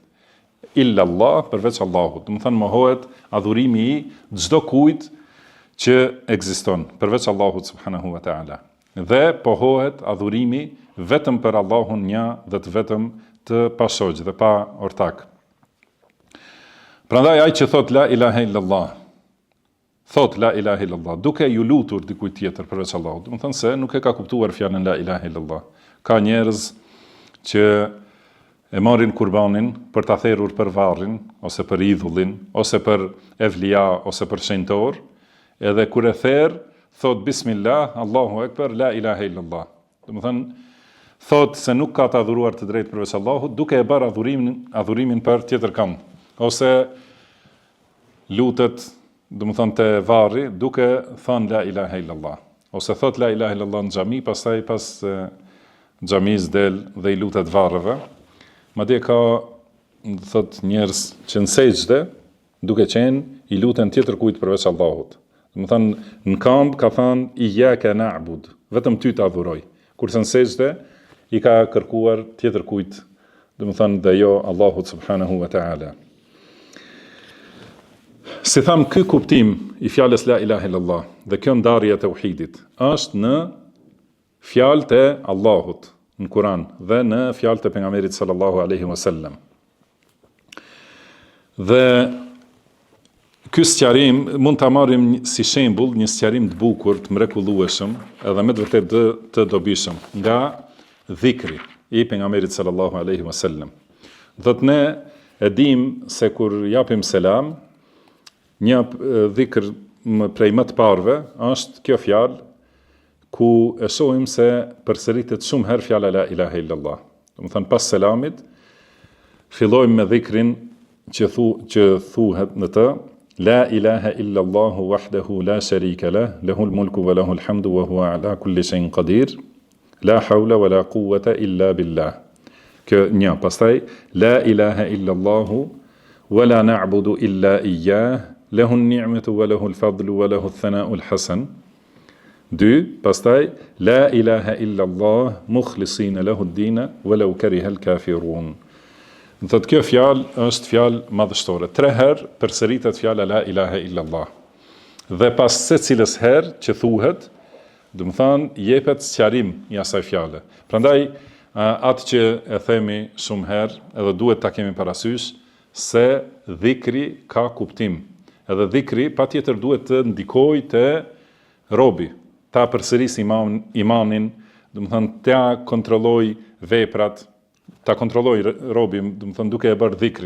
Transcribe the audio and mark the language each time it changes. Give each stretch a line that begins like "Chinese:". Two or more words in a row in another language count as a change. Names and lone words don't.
Arabic: إلا الله,
Albanian: përveç Allahut. Do të thënë mohohet adhurimi i çdo kujt që ekziston, përveç Allahut
Arabic: سبحانه وتعالى.
Albanian: Dhe pohohet adhurimi vetëm për Allahun një dhe të vetëm të pashoq dhe pa ortak. Prandaj ai që thot
Arabic: لا إله إلا الله,
Albanian: thot
Arabic: لا إله إلا الله,
Albanian: duke ju lutur dikujt tjetër përveç Allahut. Do të thënë se nuk e ka kuptuar fjalën
Arabic: لا إله إلا الله.
Albanian: Ka njerëz që e marrin kurbanin për ta therrur për varrin, ose për idhullin, ose për evlia, ose për shenjtor, edhe kur e therr, thot
Arabic: بسم الله، الله أكبر، لا إله إلا الله.
Albanian: Do të thënë thot se nuk ka të adhuruar të drejtë përveç Allahut, duke e bërë adhurimin për tjetër kënd, ose lutet, domethënë te varri, duke thënë
Arabic: لا إله إلا الله,
Albanian: ose thot
Arabic: لا إله إلا الله
Albanian: në xhami, pastaj pas xhamis del dhe i lutet varreve. Madje ka thot njerëz që në sejdë, duke qenë i luten tjetër kujt përveç Allahut. Domethënë në këmbë ka thënë
Arabic: إياك نعبد,
Albanian: vetëm ty të adhuroj. Kurse në sejdë i ka kërkuar tjetër kujt, domethënë dhe jo Allahut
Arabic: سبحانه وتعالى.
Albanian: Si tham, ky kuptim i fjalës
Arabic: لا إله إلا الله
Albanian: dhe kjo ndarje e tauhidit është në fjalët e Allahut në Kur'an dhe në fjalët e pejgamberit
Arabic: صلى الله عليه وسلم.
Albanian: Dhe ky sqarim mund ta marrim si shembull një sqarim të bukur, të mrekullueshëm, edhe me të vërtetë të dobishëm nga dhikri i pejgamberit
Arabic: صلى الله عليه وسلم.
Albanian: Do të ne e dim se kur japim selam, një dhikr prej më të parëve është kjo fjalë ku e shohim se përsëritet shumë herë fjala
Arabic: لا إله إلا الله.
Albanian: Domethënë pas selamit fillojmë me dhikrin që thuhet në të
Arabic: لا إله إلا الله وحده لا شريك له، له الملك وله الحمد وهو على كل شيء قدير، لا حول ولا قوة إلا بالله.
Albanian: Kjo një, pastaj
Arabic: لا إله إلا الله ولا نعبد إلا إياه، له النعمة وله الفضل وله الثناء الحسن.
Albanian: 2. Pastaj
Arabic: لا إله إلا الله مخلصين له الدين ولو كره الكافرون.
Albanian: Do të kjo fjalë është fjalë madhështore. 3 herë përsëritet fjala
Arabic: لا إله إلا الله.
Albanian: Dhe pas secilës herë që thuhet, do të thonë jepet sqarim i asaj fjale. Prandaj atë që e themi shumë herë, edhe duhet ta kemi parasysh se dhikri ka kuptim. Edhe dhikri patjetër duhet të ndikojë te robi, ta përsëris imanin, do të thonë ta kontrolloj veprat, ta kontrolloj robi, do të thonë duke e bërë dhikrin.